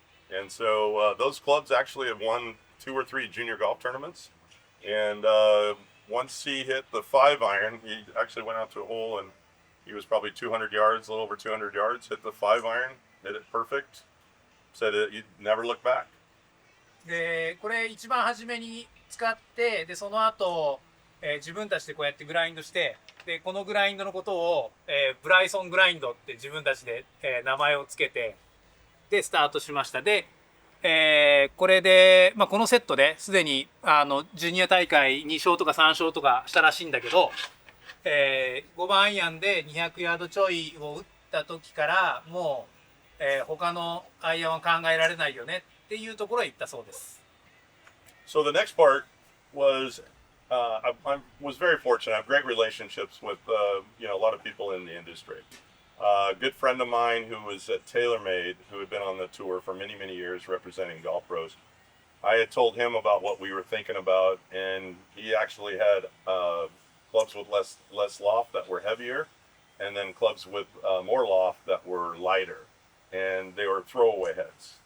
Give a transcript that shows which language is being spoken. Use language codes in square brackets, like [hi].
[en] And so those clubs actually have won 2 or 3 junior golf tournaments. And once he hit the 5-iron, he actually went out to a hole and he was probably 200 yards, a little over 200 yards, hit the 5-iron, hit it perfect, said he'd never look back. [ja] で、これ一番初めに使って、でその後自分たちでこうやってグラインドして、でこのグラインドのことを、ブライソングラインドって自分たちで、名前をつけて、でスタートしました。で、これで、このセットですでにジュニア大会2勝とか3勝とかしたらしいんだけど、5番アイアンで200ヤードちょいを打った時からもう、他のアイアンは考えられないよねっていうところへ行ったそうです。 [en] So the next part was I was very fortunate. I have great relationships with a lot of people in the industry. A good friend of mine who was at TaylorMade, who had been on the tour for many, many years representing golf pros. I had told him about what we were thinking about, and he actually had clubs with less loft that were heavier, and then clubs with more loft that were lighter, and they were throwaway heads.